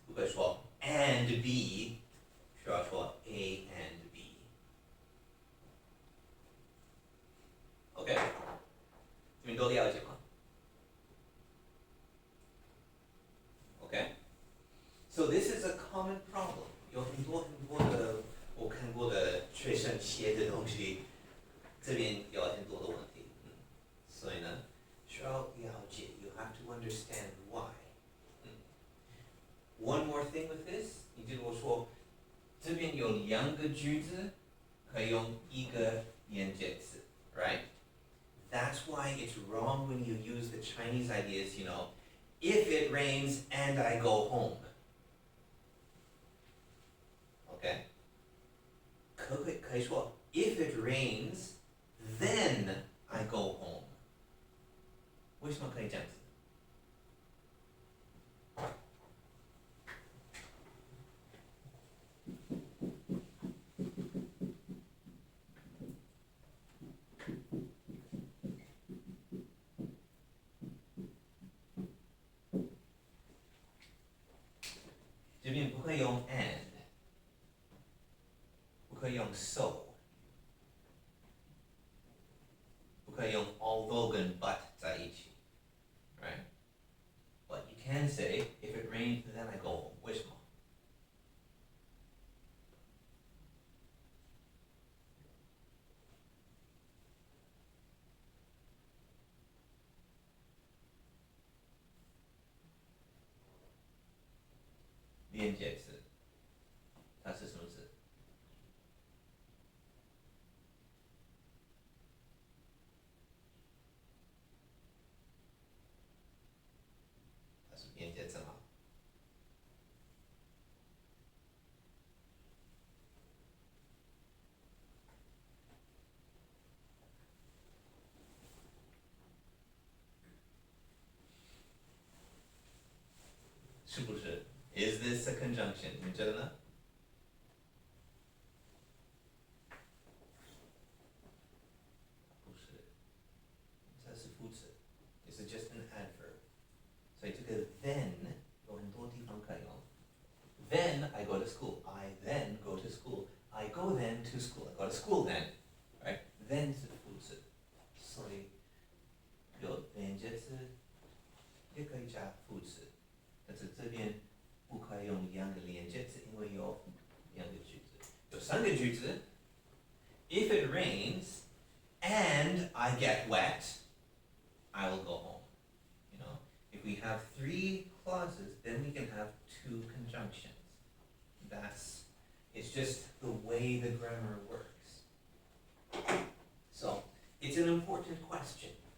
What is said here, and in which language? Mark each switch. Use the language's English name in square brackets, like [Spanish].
[Chinese] 不可以说 and B， 需要说 A and B. [English] OK， [Chinese] 你们都了解吗 [English] ？OK， so this is a common problem. [Chinese] 有很多的我看过的学生写的东西，这边有很多的问题。所以呢，需要了解 [English] ，you have to understand why. One more thing with this， [Chinese] 你记得我说，这边有两个句子，可以用一个连接词 ，right? [English] That's why it's wrong when you use the Chinese ideas, you know, if it rains and I go home. Okay? [Chinese] 可以说 [English] if it rains, then I go home. [Chinese] 为什么可以这样子？这边不可以用 and， 不可以用 so， 不可以用 although 跟 but 在一起 ，right? [English] But you can say if it rains, then I go home. [Chinese] 为什么？连接词，它是什么字？它是连接词吗？是不是 [English] ？Is this a conjunction？ [Chinese] 你觉得呢？不是，它是副词 ， [English] It's just an adverb。 [Chinese] 所以这个 then 有很多地方可以用。 [English] Then I go to school. I then go to school. I go then to school. I go to school then. Right? [Chinese] Then 是副词，所以有连接词也可以加副词。但是这边不可以用两个连接词，因为有两个句子，有三个句子。 [English] If it rains and I get wet, I will go home. You know, if we have 3 clauses, then we can have 2 conjunctions. It's just the way the grammar works. So it's an important question.